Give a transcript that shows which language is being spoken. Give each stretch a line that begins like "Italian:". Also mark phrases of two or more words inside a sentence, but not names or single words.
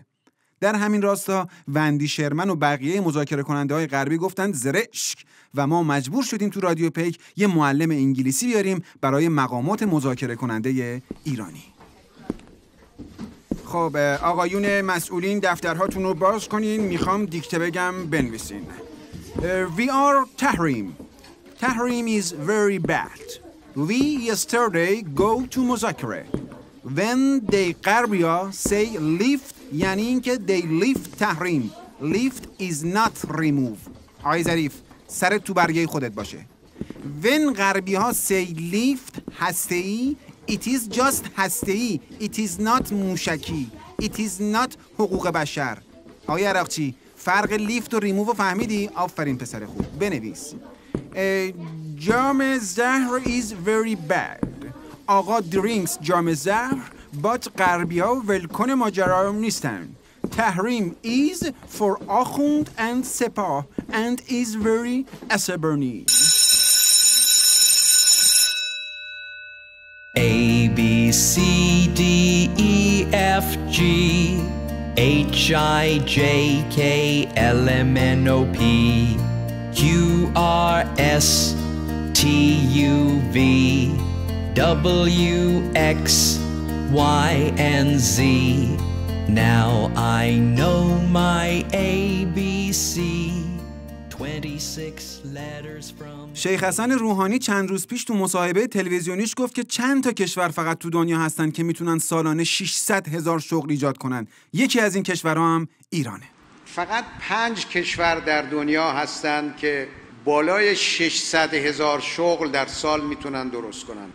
Persian: در همین راستا وندی شرمن و بقیه مذاکره کننده های غربی گفتند زرشک و ما مجبور شدیم تو رادیو پیک یه معلم انگلیسی بیاریم برای مقامات مذاکره کننده ایرانی. خب آقایون مسئولین دفترهاتون رو باز کنین، میخوام دیکته بگم بنویسین.
English: We are Tahrim. Tahrim is very bad. We yesterday go to مذاکره. When they غربیا say lift
Persian: یعنی اینکه
English: they lift تحریم. Lift is not remove.
Persian: آقای ظریف سرت تو برگه خودت باشه.
English: When
Persian: غربی ها
English: say lift هسته‌ای it is just هسته‌ای. It is not موشکی. It is not
Persian: حقوق بشر. آقای عراقچی فرق لیفت و ریموو فهمیدی؟ آفرین پسر خوب. بنویس. جام زهر
English: is very bad.
Persian: آقا درینکس جام زهر بات غربی ها ولکن ماجرا نیستن.
English: تحریم is for آخوند and سپاه and is very عصبانی. A B C D E F G H I J K L M N O P Q R S T U V W X Y and Z. Now I know my ABC. 26 letters from.
Persian: شیخ حسن روحانی چند روز پیش تو مصاحبه تلویزیونیش گفت که چند تا کشور فقط تو دنیا هستن که میتونن سالانه 600,000 شغل ایجاد کنن. یکی از این کشورها هم ایرانه. فقط 5 کشور در دنیا هستند که بالای 600,000 شغل در سال میتونن درست کنن.